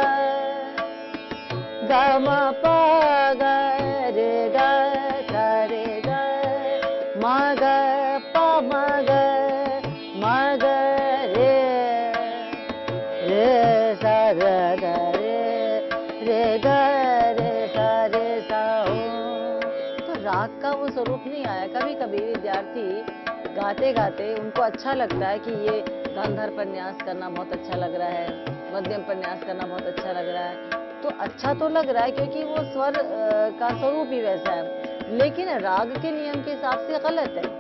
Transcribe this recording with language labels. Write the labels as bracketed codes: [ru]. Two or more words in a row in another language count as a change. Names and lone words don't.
[hi] ग म प ग रे ग सा रे ग म ग प म ग म ग रे रे सा रे ग रे ग रे सा ओ। तो राग का वो स्वरूप नहीं आया। कभी कभी विद्यार्थी गाते गाते उनको अच्छा लगता है कि ये गांधार पर न्यास करना बहुत अच्छा लग रहा है, मध्यम पर न्यास करना बहुत अच्छा लग रहा है। तो अच्छा तो लग रहा है क्योंकि वो स्वर का स्वरूप ही वैसा है, लेकिन राग के नियम के हिसाब से गलत है।